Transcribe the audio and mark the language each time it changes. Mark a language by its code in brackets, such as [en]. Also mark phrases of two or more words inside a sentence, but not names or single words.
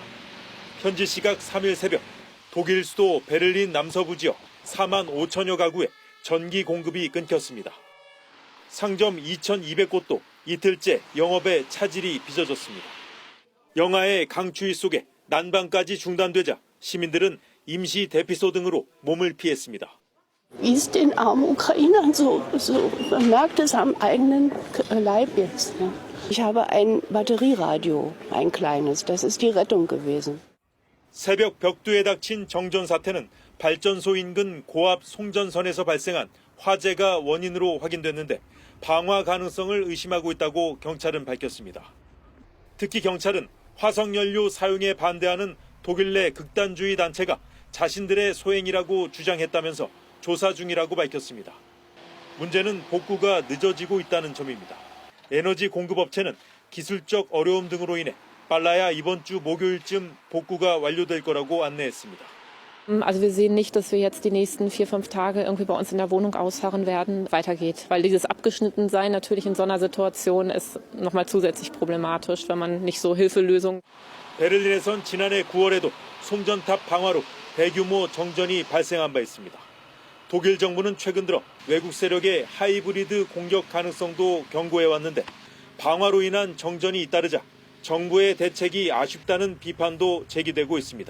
[ko] 현지 시각 3일 새벽 독일 수도 베를린 남서부 지역 4만 5천여 가구에 전기 공급이 끊겼습니다. 상점 2,200곳도 이틀째 영업에 차질이 빚어졌습니다. 영하의 강추위 속에 난방까지 중단되자 시민들은 임시 대피소 등으로 몸을 피했습니다. [de] Wie es den armen Ukrainern so man merkt es am eigenen Leib jetzt. Ich habe ein Batterieradio, ein kleines. Das ist die Rettung gewesen. [ko] 새벽 벽두에 닥친 정전 사태는 발전소 인근 고압 송전선에서 발생한 화재가 원인으로 확인됐는데 방화 가능성을 의심하고 있다고 경찰은 밝혔습니다. 특히 경찰은 화석연료 사용에 반대하는 독일 내 극단주의 단체가 자신들의 소행이라고 주장했다면서 조사 중이라고 밝혔습니다. 문제는 복구가 늦어지고 있다는 점입니다. 에너지 공급업체는 기술적 어려움 등으로 인해 빨라야 이번 주 목요일쯤 복구가 완료될 거라고 안내했습니다. [de] Also wir sehen nicht, dass wir jetzt die nächsten 4-5 Tage irgendwie bei uns in der Wohnung ausharren werden, weitergeht. Weil dieses Abgeschnittensein natürlich in so einer Situation ist nochmal zusätzlich problematisch, wenn man nicht so Hilfelösungen. [ko] 베를린에선 지난해 9월에도 송전탑 방화로 대규모 정전이 발생한 바 있습니다. 독일 정부는 최근 들어 외국 세력의 하이브리드 공격 가능성도 경고해왔는데 방화로 인한 정전이 잇따르자 정부의 대책이 아쉽다는 비판도 제기되고 있습니다.